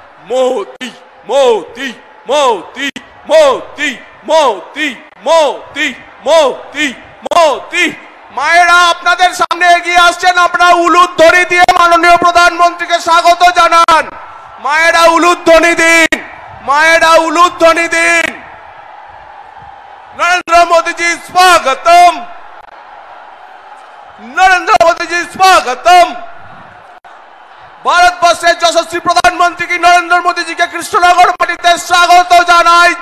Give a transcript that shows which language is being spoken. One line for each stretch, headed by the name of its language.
Bangla: মোদী মোদী মোদী মোদী মোদী মোদী মোদী মোদী। মায়েরা আপনাদের সামনে এগিয়ে আসছেন, আপনারা উলুধ্বনি দিয়ে মাননীয় প্রধানমন্ত্রীকে স্বাগত জানান। মায়েরা উলুধ্বনি দিন, মায়েরা উলুধ্বনি দিন।
Hindi: नरेंद्र मोदी जी स्वागतम, नरेंद्र मोदी जी स्वागतम।
Bangla: भारतवर्षের যশস্বী প্রধানমন্ত্রী কি নরেন্দ্র মোদী
Hindi: जी के
Bangla: কৃষ্ণনগর মাটিতে স্বাগত জানাই।